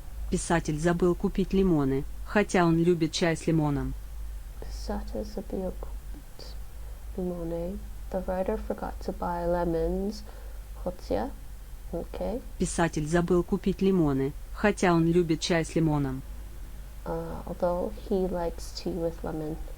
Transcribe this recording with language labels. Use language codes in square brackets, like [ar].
[ru] Писатель забыл купить лимоны, хотя он любит чай с лимоном. pисатель забыл купить лимоны. [en] The writer forgot to buy lemons. [ru] Хотя. Okay. Писатель забыл купить лимоны, хотя он любит чай с лимоном. [en] Although he likes tea with lemon.